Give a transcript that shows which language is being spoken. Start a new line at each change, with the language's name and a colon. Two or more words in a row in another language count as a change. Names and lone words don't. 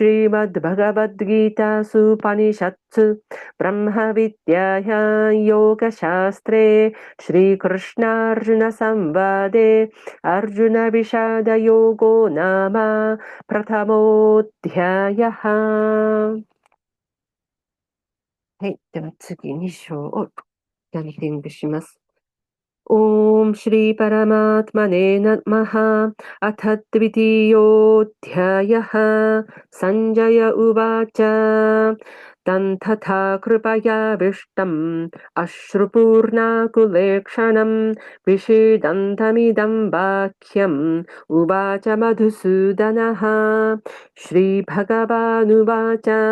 Sanskrit: श्रीमद्भगवद्गीतासूपनिषत्सु ब्रह्मविद्यायां योगशास्त्रे श्रीकृष्णार्जुनसंवादे अर्जुनविषादयोगो नाम प्रथमोऽध्यायः。
Japanese: はい。では次2章をランキングします。
Sanskrit: ॐ श्रीपरमात्मने नमः अथ द्वितीयोऽध्यायः सञ्जय उवाच तन्तथा कृपयाविष्टम् अश्रुपूर्णाकुलेक्षणम् विषीदन्तमिदं वाक्यम् उवाच मधुसूदनः श्रीभगवानुवाच